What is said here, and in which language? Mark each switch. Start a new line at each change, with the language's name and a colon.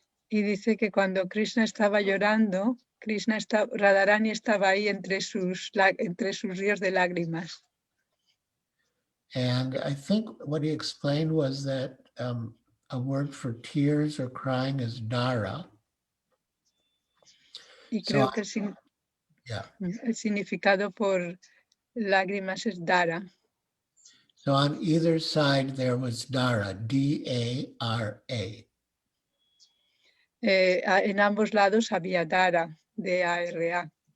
Spanish: Y dice que cuando Krishna estaba llorando, Radharani estaba ahí entre sus ríos de lágrimas.
English: And I think what he explained was that a word for tears or crying is dara.
Spanish: Y creo que el significado por lágrimas es dara.
English: So on either side there was dara, D-A-R-A.
Spanish: En ambos lados había dara, D-A-R-A.